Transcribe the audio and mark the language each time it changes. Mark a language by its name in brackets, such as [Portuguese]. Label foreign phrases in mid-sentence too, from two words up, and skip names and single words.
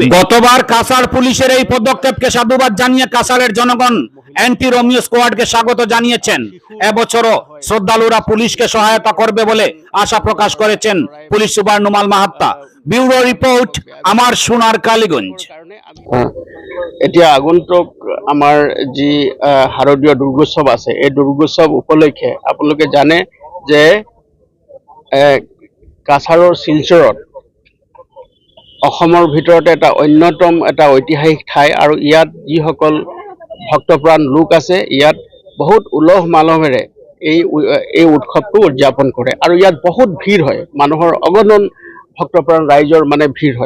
[Bangla] গতবার কাছাড় পুলিশের এই পদক্ষেপকে সাধুবাদ জানিয়ে কাছাড়ের জনগণ অ্যান্টি রোমিও স্কোয়াডকে স্বাগত জানিয়েছেন। এবছরও শ্রদ্ধালুরা পুলিশকে সহায়তা করবে বলে আশা প্রকাশ করেছেন পুলিশ সুপার নুমাল মাহাত্তা। ব্যুরো রিপোর্ট, আমার সোনার কালীগঞ্জ। [Assamese] এতিয়া আগন্তুক আমাৰ যি শাৰদীয় দুৰ্গোৎসৱ আছে, এই দুৰ্গোৎসৱ উপলক্ষে আপোনালোকে জানে যে কাছাৰৰ শিলচৰত অসমৰ ভিতৰতে এটা অন্যতম এটা ঐতিহাসিক ঠাই আৰু ইয়াত যিসকল ভক্তপ্ৰাণ লোক আছে ইয়াত বহুত উলহ মালহেৰে এই উৎসৱটো উদযাপন কৰে আৰু ইয়াত বহুত ভিৰ হয়, মানুহৰ অগণন ভক্তপ্ৰাণ ৰাইজৰ মানে ভিৰ হয়।